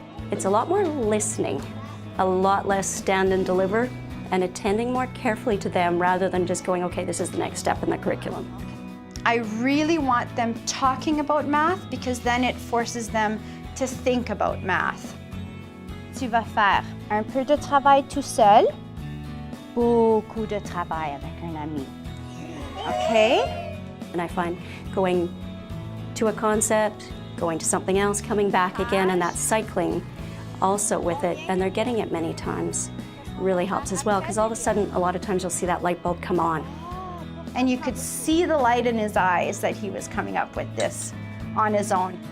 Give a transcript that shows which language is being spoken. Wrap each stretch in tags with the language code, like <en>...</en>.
<en>It's a lot more listening, a lot less stand and deliver, and attending more carefully to them rather than just going, okay, this is the next step in the curriculum. I really want them talking about math because then it forces them to think about math.</en> <fr>Tu vas faire un peu de travail tout seul, beaucoup de travail avec un ami.</fr> <en>Okay? And I find going to a concept, going to something else, coming back again, and that cycling also with it, and they're getting it many times, really helps as well, because all of a sudden, a lot of times you'll see that light bulb come on. And you could see the light in his eyes that he was coming up with this on his own.</en>